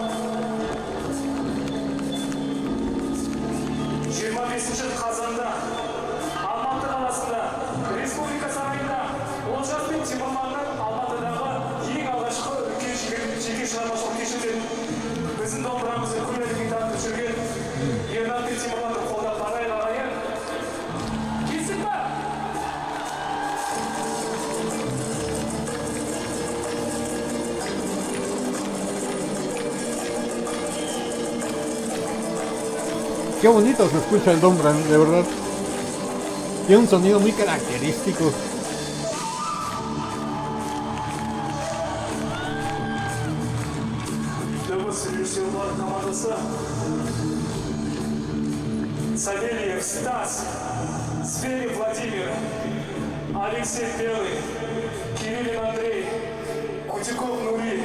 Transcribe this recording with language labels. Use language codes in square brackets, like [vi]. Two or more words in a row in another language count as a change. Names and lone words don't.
[kk] 25 қазанда Алматы қаласында Республика сарайында Олжас пен Темірланның Алматыдағы ең алғашқы үлкен жеке шығармашылық кешінде біздің домбырамызды күллі әлемге танытып жүрген Ернат пен Темірланды қолдап барайық ағайын. Келісіп па? [es] Qué bonito se escucha el dombra, de verdad. Tiene un sonido muy característico. [kk] Дыбыс режиссерлар командасы Савельев Стас, Зверев Владимир, Алексей Белый, Кириллин Андрей, Кутиков Нури.